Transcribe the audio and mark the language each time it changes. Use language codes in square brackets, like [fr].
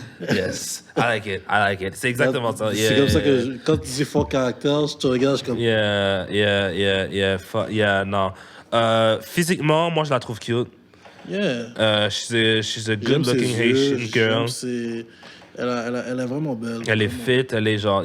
[en] Yes. I like it. [fr] C'est exactement ça. C'est comme ça que quand tu dis fort caractère, je te regarde, je suis comme... Non. Physiquement, moi, je la trouve cute. [en] Yeah. She's a good-looking Haitian girl. [fr] Elle est vraiment belle. Elle est fit, elle est genre...